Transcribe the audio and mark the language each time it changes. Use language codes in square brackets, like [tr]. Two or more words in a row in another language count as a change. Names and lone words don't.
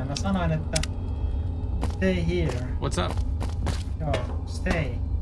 [fi] Mä sanoin, että [en] stay here. What's up? [fi] Joo, stay.